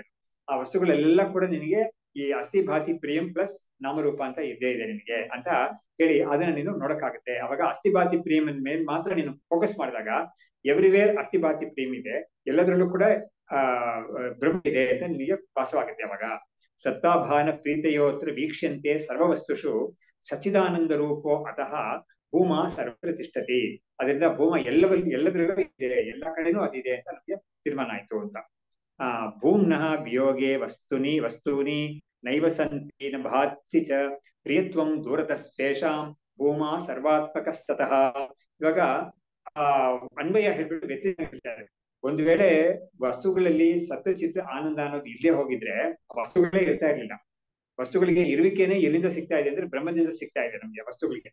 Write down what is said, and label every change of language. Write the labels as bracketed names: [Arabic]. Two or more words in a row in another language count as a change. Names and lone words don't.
[Kannada] ಆ ವಸ್ತುಗಳೆಲ್ಲ ಕೂಡ ನಿನಗೆ ಈ [Sanskrit] ಅಸ್ಥಿ ಭಾತಿ ಪ್ರಿಯಂ [Kannada] ಪ್ಲಸ್ ನಾಮರೂಪ ಅಂತ ಇದ್ದೇ ಇದೆ ನಿನಗೆ ಅಂತ ಹೇಳಿ ಅದನ್ನ ನೀನು ನೋಡಕ್ಕಾಗುತ್ತೆ. ಅವಾಗ [Sanskrit] ಅಸ್ಥಿ ಭಾತಿ ಪ್ರಿಯಂ [Kannada] ಮೇಲೆ ಮಾತ್ರ ನೀನು ಫೋಕಸ್ ಮಾಡಿದಾಗ ಎವ್ರಿವೇರ್ [Sanskrit] ಅಸ್ಥಿ ಭಾತಿ ಪ್ರಿಯಂ [Kannada] ಇದೆ, ಎಲ್ಲದರಲ್ಲೂ ಕೂಡ ಬ್ರಹ್ಮ ಇದೆ ಅಂತ ನಿನಗೆ ಭಾಸವಾಗುತ್ತೆ. [Sanskrit] ಅವಾಗ ಸತ್ತಾಭಾನ ಪ್ರೀತಯೋತ್ರ ವೀಕ್ಷ್ಯಂತೆ ಸರ್ವವಸ್ತುಷು ಸಚ್ಚಿದಾನಂದ ರೂಪೋ ಅತಃ ಭೂಮ ಸರ್ವತ್ರ ತಿಷ್ಠತಿ. [Kannada] ಅದರಿಂದ ಭೂಮ ಎಲ್ಲದರಲ್ಲೂ ಇದೆ, ಎಲ್ಲಾ ಕಡೆನೂ ಅದಿದೆ ಅಂತ ನಮ್ಗೆ ತೀರ್ಮಾನ ಆಯ್ತು ಅಂತ. [Sanskrit] ಭೂಮ್ನಃ ವಿಯೋಗೆ ವಸ್ತೂನಿ ನೈವ ಸಂತಿ ನ ಭಾತಿ ಚ ಪ್ರಿಯತ್ವಂ ದೂರತಸ್ತೇಷಾಂ ಭೂಮಾ ಸರ್ವಾತ್ಮಕಸ್ತತಃ. [Kannada] ಇವಾಗ ಅನ್ವಯ ಹೇಳ್ಬಿಟ್ಟು ವ್ಯತ್ಯಾಸ ಹೇಳ್ತಾರೆ. ಒಂದು ವೇಳೆ ವಸ್ತುಗಳಲ್ಲಿ ಸತ್ಯಚಿತ್ತ ಆನಂದ ಅನ್ನೋದು ಇಲ್ಲೇ ಹೋಗಿದ್ರೆ ವಸ್ತುಗಳೇ ಇರ್ತಾ ಇರ್ಲಿಲ್ಲ. ವಸ್ತುಗಳಿಗೆ ಇರುವಿಕೆನೆ ಎಲ್ಲಿಂದ ಸಿಗ್ತಾ ಇದೆ ಅಂದ್ರೆ ಬ್ರಹ್ಮದಿಂದ ಸಿಗ್ತಾ ಇದೆ ನಮ್ಗೆ ವಸ್ತುಗಳಿಗೆ.